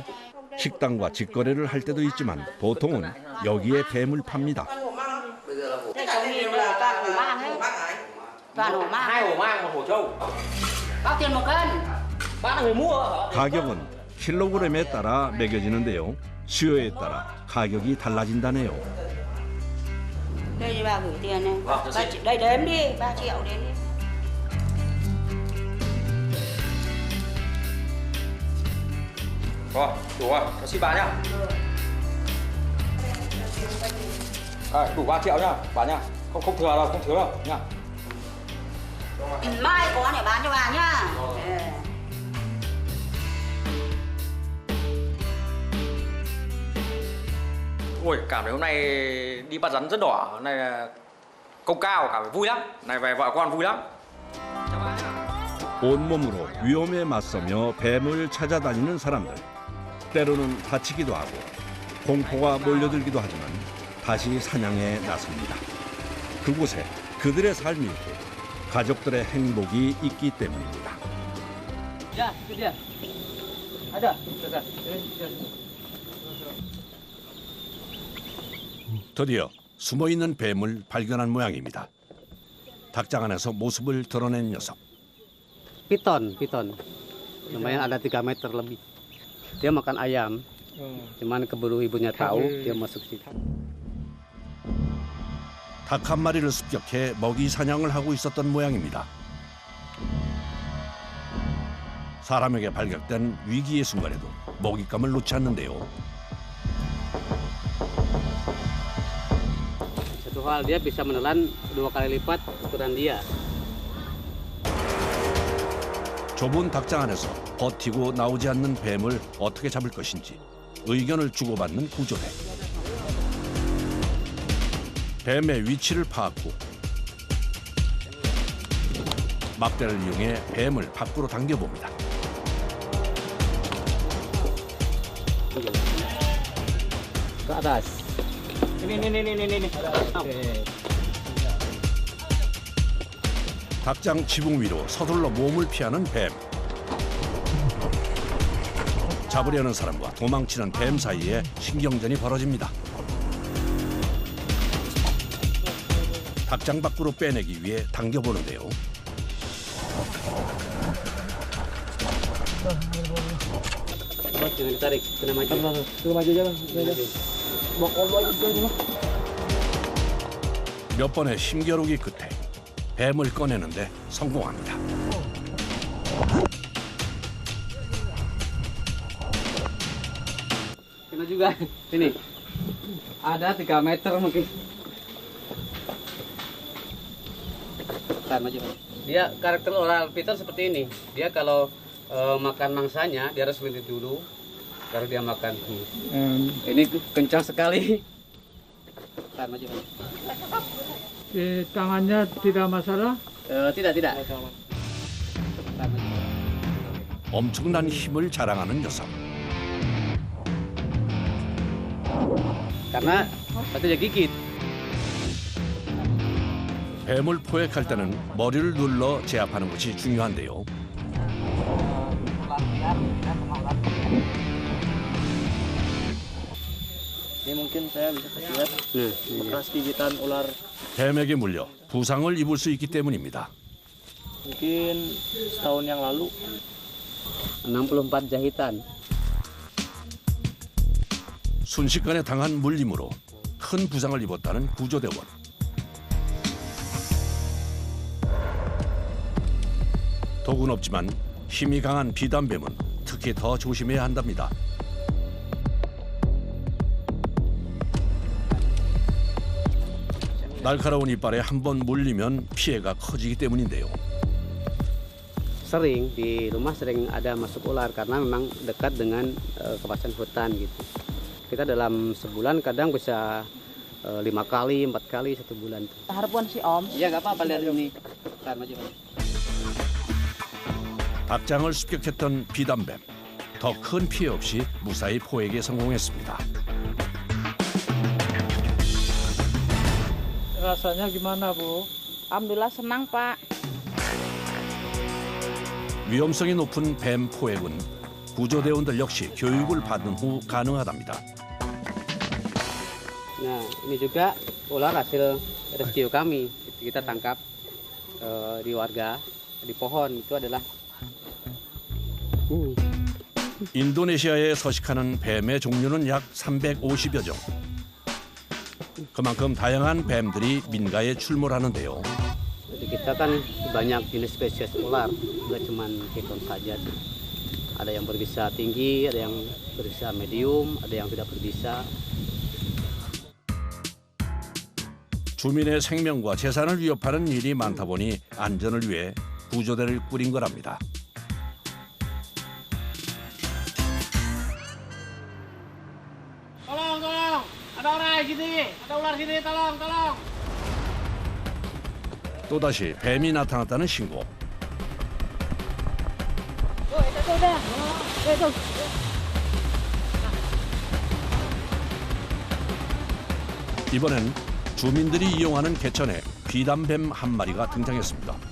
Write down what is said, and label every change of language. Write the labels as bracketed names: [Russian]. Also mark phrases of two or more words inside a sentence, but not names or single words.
[Korean] 식당과 직거래를 할 때도 있지만 보통은 여기에 뱀을 팝니다. 가격은 킬로그램에 따라 매겨지는데요. 수요에 따라 가격이 달라진다네요. [Vietnamese] Đây bà gửi tiền này. Đây đếm đi, 3 triệu đếm đi. Rồi, đủ rồi, cho xin bà nhá. Đủ 3 triệu nhá, bà nhá. Không thừa đâu, không thiếu đâu nhá. Mai có để bán cho bà nhá. Ôi, cảm thấy hôm nay đi bắt rắn rất đỏ, hôm nay là công cao, cảm thấy vui lắm. Này về vợ con vui lắm. [Korean] 온몸으로 위험에 맞서며 뱀을 찾아다니는 사람들. 때로는 다치기도 하고 공포가 몰려들기도 하지만 다시 사냥에 나섭니다. 그곳에 그들의 삶이 있고 가족들의 행복이 있기 때문입니다. [Indonesian] Ya, itu dia. Ada. [Korean] 드디어 숨어있는 뱀을 발견한 모양입니다. 닭장 안에서 모습을 드러낸 녀석. [Indonesian] Piton. Lumayan ada 3 meter lebih. Dia makan ayam. Cuman keburu ibunya tahu, dia masuk situ. [Korean] 닭 한 마리를 습격해 먹이 사냥을 하고 있었던 모양입니다. 사람에게 발각된 위기의 순간에도 먹잇감을 놓지 않는데요. [Indonesian] Satu hal, dia bisa menelan 2 kali lipat ukuran dia. [Korean] 좁은 닭장 안에서 버티고 나오지 않는 뱀을 어떻게 잡을 것인지 의견을 주고받는 구조대. 뱀의 위치를 파악후 막대를 이용해 뱀을 밖으로 당겨봅니다. [Indonesian] Ke atas. Ini. [Korean] 닭장 지붕 위로 서둘러 몸을 피하는 뱀. 잡으려는 사람과 도망치는 뱀 사이에 신경전이 벌어집니다. 닭장 밖으로 빼내기 위해 당겨보는데요. [Indonesian] Tarik, kena maju. [Korean] 몇 번의 힘겨루기 끝에 뱀을 꺼내는데 성공합니다. [Indonesian] Kena juga. Ini. Ada 3 meter mungkin. Maju. Dia karakter oral Peter seperti ini. Dia kalau makan mangsanya dia harus berhenti dulu baru dia makan. Ini kencang sekali. Maju. Di tangannya tidak masalah? Tidak. [Korean] 엄청난 힘을 자랑하는 녀석. [Indonesian] Karena batunya gigit. [Korean] 뱀을 포획할 때는 머리를 눌러 제압하는 것이 중요한데요. [Indonesian] Ini mungkin saya bisa lihat bekas gigitan ular. [Korean] 뱀에게 물려 부상을 입을 수 있기 때문입니다. [Indonesian] Mungkin setahun yang lalu. 64 jahitan. [Korean] 순식간에 당한 물림으로 큰 부상을 입었다는 구조대원. 독은 없지만 힘이 강한 비단뱀은 특히 더 조심해야 한답니다. 날카로운 이빨에 한 번 물리면 피해가 커지기 때문인데요. [Indonesian] Sering di rumah sering ada masuk ular karena memang dekat dengan kawasan hutan gitu. Kita dalam sebulan kadang bisa 5 kali, 4 kali 1 bulan. Harapan si Om. Iya nggak apa-apa lihat ini. Maju. [Korean] 닭장을 습격했던 비단뱀. 더 큰 피해 없이 무사히 포획에 성공했습니다. [Indonesian] Rasanya gimana, Bu? Alhamdulillah senang, Pak. [Korean] 위험성이 높은 뱀 포획은 구조대원들 역시 교육을 받은 후 가능하답니다. [Indonesian] Nah, ini juga ular hasil rescue kami. Kita tangkap di warga, di pohon. Itu adalah [Korean] 인도네시아에 서식하는 뱀의 종류는 약 350여 종. 그만큼 다양한 뱀들이 민가에 출몰하는데요. [Indonesian] Jadi kita kan banyak jenis spesies ular, nggak cuma piton saja sih. Ada yang berbisa tinggi, ada yang berbisa medium, ada yang tidak berbisa. [Korean] 주민의 생명과 재산을 위협하는 일이 많다 보니 안전을 위해 구조대를 꾸린 거랍니다. [Indonesian] Tolong, tolong. Ada orang sini. Ada ular sini, tolong, tolong. [Korean] 또다시 뱀이 나타났다는 신고. 이번엔 주민들이 이용하는 개천에 비단뱀 한 마리가 등장했습니다.